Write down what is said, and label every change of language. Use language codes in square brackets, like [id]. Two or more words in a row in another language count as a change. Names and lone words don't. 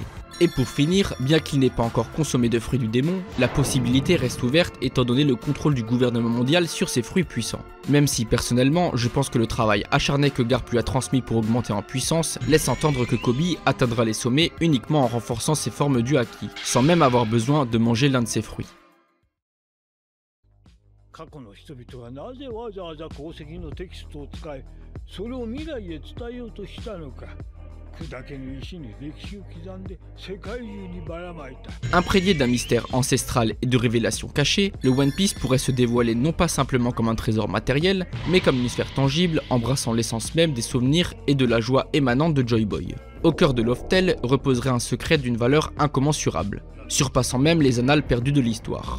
[fr] Et pour finir, bien qu'il n'ait pas encore consommé de fruits du démon, la possibilité reste ouverte étant donné le contrôle du gouvernement mondial sur ces fruits puissants. Même si personnellement, je pense que le travail acharné que Garp lui a transmis pour augmenter en puissance laisse entendre que Kobe atteindra les sommets uniquement en renforçant ses formes du haki, sans même avoir besoin de manger l'un de ses fruits. [ja] 過去の人々がなぜわざわざ鉱石のテキストを使い、それを未来へ伝えようとしたのか。砕けの石に歴史を刻んで世界中にばらまいた。 [fr] Imprégné d'un mystère ancestral et de révélations cachées, le One Piece pourrait se dévoiler non pas simplement comme un trésor matériel, mais comme une sphère tangible embrassant l'essence même des souvenirs et de la joie émanante de Joy Boy. Au cœur de Loftel reposerait un secret d'une valeur incommensurable, surpassant même les annales perdues de l'histoire.